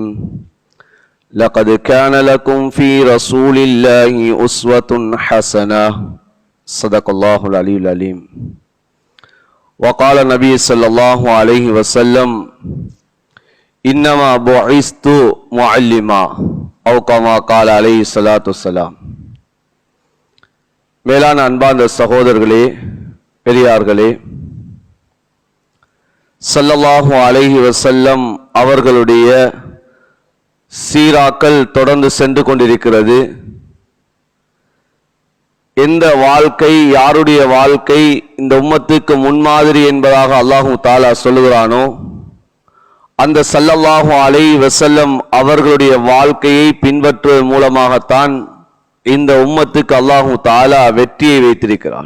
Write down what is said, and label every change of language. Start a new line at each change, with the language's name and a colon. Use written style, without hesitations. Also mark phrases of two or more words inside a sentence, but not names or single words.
Arabic: لقد كان لكم في رسول الله أسوة حسنة. صدق الله العلي العليم. وقال النبي صلى الله عليه وسلم إنما بعثت معلما أو كما قال عليه الصلاة والسلام.
Tamil: மேலான அன்பார்ந்த சகோதரர்களே, பெரியார்களே,
Arabic: صلى الله عليه وسلم
Tamil: அவர்களுடைய சீராக்கள் தொடர்ந்து சென்று கொண்டிருக்கிறது. எந்த வாழ்க்கை, யாருடைய வாழ்க்கை இந்த உம்மத்துக்கு முன்மாதிரி என்பதாக
Arabic: الله تعالى
Tamil: சொல்லுகிறானோ, அந்த
Arabic: صلى الله عليه وسلم
Tamil: அவர்களுடைய வாழ்க்கையை பின்பற்றுவதன் மூலமாகத்தான் இந்த உம்மத்துக்கு
Arabic: الله تعالى
Tamil: வெற்றியை வைத்திருக்கிறான்.